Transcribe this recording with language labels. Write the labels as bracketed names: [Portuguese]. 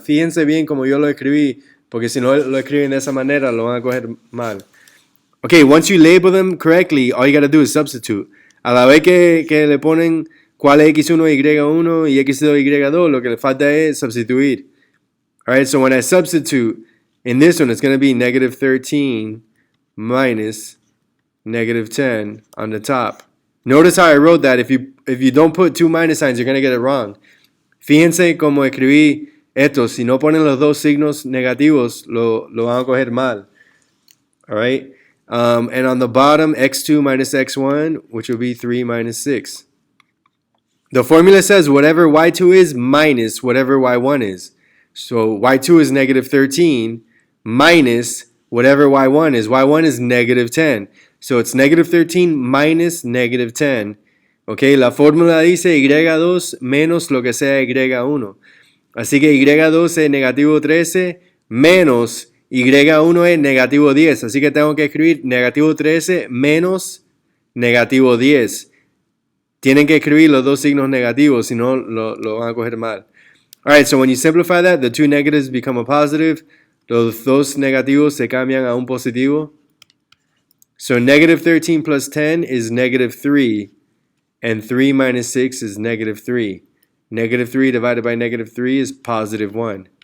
[Spanish] Fíjense bien como yo lo escribí, porque si no lo escriben de esa manera, lo van a coger mal. [English] Okay, once you label them correctly, all you gotta do is substitute. [Spanish] A la vez que le ponen cuál es x1, y1 y x2, y2, lo que le falta es substituir. [English] Alright, so when I substitute, in this one, it's going to be negative 13 minus negative 10 on the top. Notice how I wrote that. If you don't put two minus signs, you're going to get it wrong. [Spanish] Fíjense cómo escribí esto. Si no ponen los dos signos negativos, lo van a coger mal. [English] Alright? And on the bottom, x2 minus x1, which will be 3 minus 6. The formula says whatever y2 is minus whatever y1 is. So y2 is negative 13 minus whatever y1 is. y1 is negative 10. So it's negative 13 minus negative 10. [Spanish] Okay, la fórmula dice y2 menos lo que sea y1. Así que y2 es negativo 13 menos y1 es negativo 10. Así que tengo que escribir negativo 13 menos negativo 10. Tienen que escribir los dos signos negativos, si no lo van a coger mal. [English] Alright, so when you simplify that, the two negatives become a positive. [Spanish] Los dos negativos se cambian a un positivo. [English] So negative 13 plus 10 is negative 3. And 3 minus 6 is negative 3. Negative 3 divided by negative 3 is positive 1.